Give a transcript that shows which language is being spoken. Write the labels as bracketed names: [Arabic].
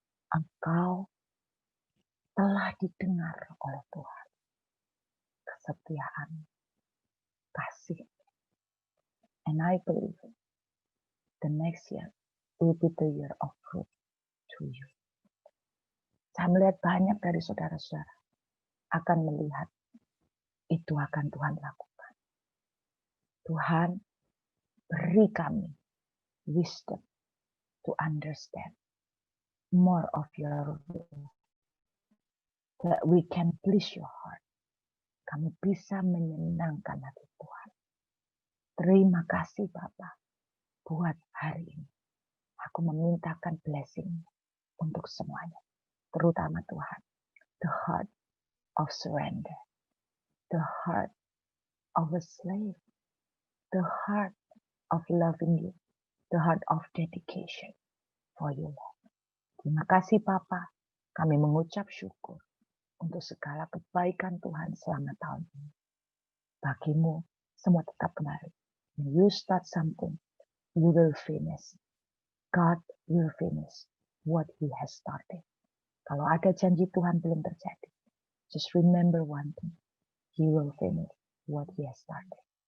[Indonesian] Engkau telah didengar oleh Tuhan. Kesetiaan, kasih. [English] And I believe the next year will be the year of fruit to you. [Indonesian] Saya melihat banyak dari saudara-saudara akan melihat itu akan Tuhan lakukan. Tuhan, beri kami [English] wisdom to understand more of your will. That we can please your heart. [Indonesian] Kami bisa menyenangkan hati Tuhan. Terima kasih Bapak buat hari ini. Aku memintakan blessing untuk semuanya. Terutama Tuhan. [English] The heart of surrender. The heart of a slave. The heart of loving you. The heart of dedication for you, Lord. [Indonesian] Terima kasih Papa. Kami mengucap syukur untuk segala kebaikan Tuhan selama tahun ini. Bagimu semua tetap kembali. [English] When you start something, you will finish. God will finish what He has started. [Indonesian] Kalau ada janji Tuhan belum terjadi, [English] just remember one thing. He will finish what He has started.